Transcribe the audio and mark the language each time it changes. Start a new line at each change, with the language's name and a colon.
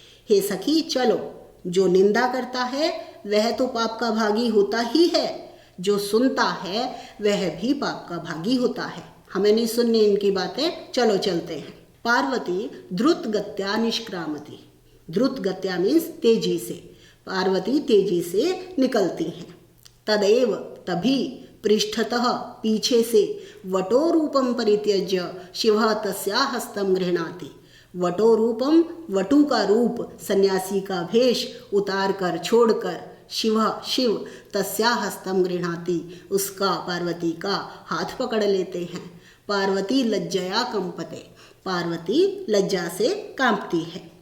Hindi: हे सखी चलो, जो निंदा करता है वह तो पाप का भागी होता ही है, जो सुनता है वह भी पाप का भागी होता है। हमें नहीं सुननी इनकी बातें, चलो चलते हैं।
Sanskrit: पार्वती द्रुत गत्या निष्क्रामति,
Hindi: द्रुत गत्या मीन्स तेजी से, पार्वती तेजी से निकलती हैं।
Sanskrit: तदेव तभी पृष्ठतः पीछे से वटो रूपम परित्यज्य शिवः तस्याः हस्तं गृह्णाति।
Hindi: वटो रूपम वटु का रूप, सन्यासी का भेष उतार कर छोड़कर शिव तस्या हस्तं गृह्णाति, उसका पार्वती का हाथ पकड़ लेते हैं।
Sanskrit: पार्वती लज्जया कंपते,
Hindi: पार्वती लज्जा से कांपती है।